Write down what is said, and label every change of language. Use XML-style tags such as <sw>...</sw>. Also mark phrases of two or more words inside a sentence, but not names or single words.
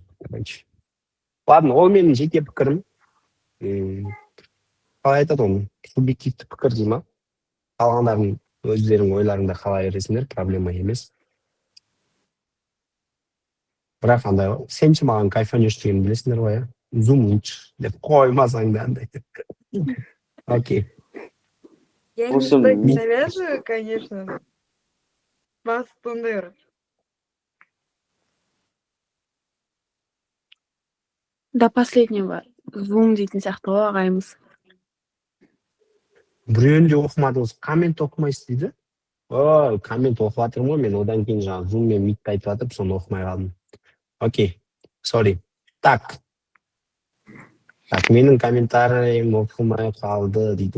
<kk>Ладно, ол менің жеке пікірім. Қалай айтады оны? Субъективті пікір дей ма? Қалғандардың өздерің ойларыңда қалай бересіңдер, проблема емес. Бірақ андай, сенші маған кайфанешь деген білесіңдер ғой,</kk> <ru>я?</ru> <kk>Zoom лучше деп қоймасаң да андай. Окей.</kk> <ru>Я не завязываю, конечно.</ru> <kk>Бастыңдыр.</kk> <ru>До последнего</ru> <kk>Zoom дейтін сияқты ғой ағайымыз. Біреуінде оқымадыңыз, коммент оқымайсыз дейді. Ой, коммент оқып жатырмын ғой, мен одан кейін жаңа Zoom мен митті айтып жатып, соны оқымай қалдым.</kk> <en>Окей, sorry.</en> <kk>Так, менің комментариям оқылмай қалды дейді.</kk>